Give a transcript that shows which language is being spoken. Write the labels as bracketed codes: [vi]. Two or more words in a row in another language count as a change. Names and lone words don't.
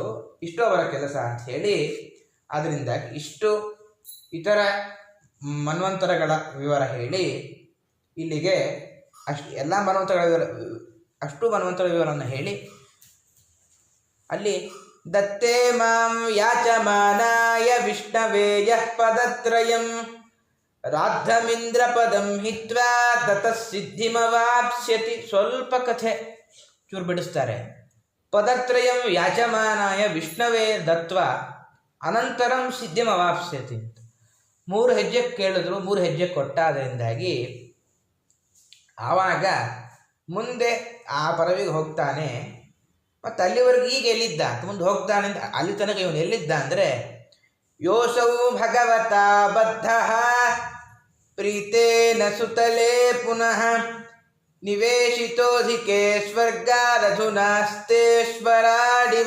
[kn] ಇಷ್ಟು ಅವರ ಕೆಲಸ ಅಂತ ಹೇಳಿ, ಆದ್ದರಿಂದ ಇಷ್ಟು ಇತರ ಮನ್ವಂತರಗಳ ವಿವರ ಹೇಳಿ ಇಲ್ಲಿಗೆ ಎಲ್ಲ ಮನ್ವಂತರಗಳ ಅಷ್ಟು ಮನ್ವಂತರ ವಿವರವನ್ನು ಹೇಳಿ, ಅಲ್ಲಿ [sa] ದತ್ತೇ ಮಾಂ ಯಾಚಮಾನಾಯ ವಿಷ್ಣವೇ ಯಃ ಪದತ್ರಯಂ ರಾಧಮಿಂದ್ರ ಪದಂ ಹಿತ್ವಾ ತತಃ ಸಿದ್ಧಿಮವಾಪ್ಸ್ಯತಿ. [kn] ಸ್ವಲ್ಪ ಕಥೆ ಚೂರು ಬಿಡಿಸ್ತಾರೆ. [sa] ಪದತ್ರಯಂ ಯಾಚಮಾನಾಯ ವಿಷ್ಣವೇ ದತ್ವ ಅನಂತರಂ ಸಿದ್ಧಿಮವಾಪ್ಸ್ಯತಿ. [kn] 3 ಹೆಜ್ಜೆ ಕೇಳಿದ್ರು, 3 ಹೆಜ್ಜೆ ಕೊಟ್ಟಾದ್ರಿಂದಾಗಿ ಆವಾಗ ಮುಂದೆ ಆ ಪದವಿಗೆ ಹೋಗ್ತಾನೆ. ಮತ್ತು ಅಲ್ಲಿವರೆಗೂ ಈಗ ಎಲ್ಲಿದ್ದ ಅಂತ ಮುಂದೆ ಹೋಗ್ತಾನೆ ಅಂತ, ಅಲ್ಲಿ ತನಕ ಇವನು ಎಲ್ಲಿದ್ದ ಅಂದರೆ, [sa] ಯೋಸೌ ಭಗವತಾ ಬದ್ಧ ಪ್ರೀತೇನ ಸುತಲೇ ಪುನಃ ನಿವೇಶಿತೋಧಿಕೆ ಸ್ವರ್ಗಾರಧುನಾಸ್ತೇಶ್ವರಾಡಿವ.